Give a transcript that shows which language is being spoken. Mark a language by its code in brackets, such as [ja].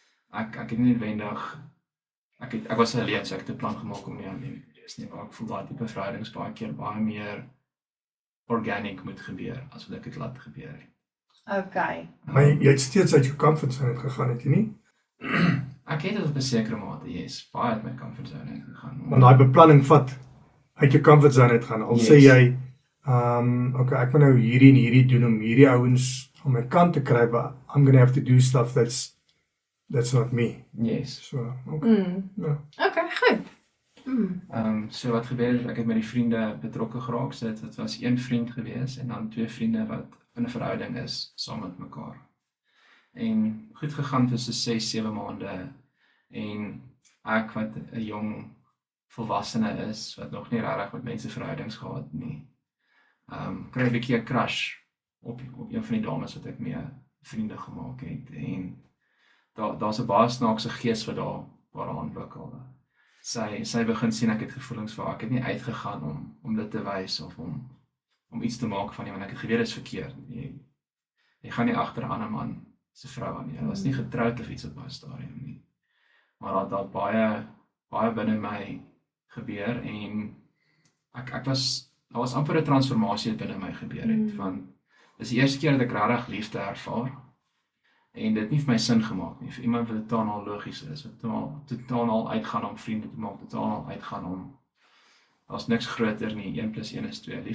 [af] Ek het nie noodwendig, ek was alleen, so ek het 'n plan gemaak om nie alleen te wees nie, maar ek voel daai tipe verhoudings baie keer baie meer organic moet gebeur, as wat ek het laat gebeur. Okay. Maar jy het steeds uit jou comfort zone gegaan, het jy nie? Ek het dit op 'n sekere mate, yes, baie uit my comfort zone uitgegaan. Want daai beplanning vat uit jou comfort zone uitgaan. Al sê jy, okay, ek moet nou hierdie en hierdie doen om hierdie ouens aan my kant te kry, [en] but I'm gonna have to do stuff that's not me. [af] Yes. So, okay. Ja. Okay, goed. So wat gebeur het, ek het met die vriende betrokke geraak, so dit was een vriend gewees en dan 2 vriende wat in 'n verhouding is saam met mekaar. En goed gegaan tussen 6-7 maande en ek wat 'n jong volwassene is wat nog nie regtig met mense verhoudings gehad nie. Kry 'n bietjie 'n crush op een van die dames wat ek mee vriende gemaak het en daar's 'n baie snaakse gees wat daar ontwikkel. Sy begin sien ek het gevoelens vir haar. Ek het nie uitgegaan om dit te wys of om iets te maak van nie, want ek het geweet dit is verkeerd. Jy gaan nie agter 'n ander man se vrou aan nie. Hy was nie getroud of iets op daai stadium nie. Maar daar baie binne my gebeur en daar was amper 'n transformasie binne my gebeur het van dis die eerste keer dat ek regtig liefde ervaar en dit nie vir my sin gemaak nie. Vir iemand wat totaal logies is, wat totaal uitgaan om vriende te maak, totaal uitgaan om daar's niks groter nie, 1 + 1 is 2.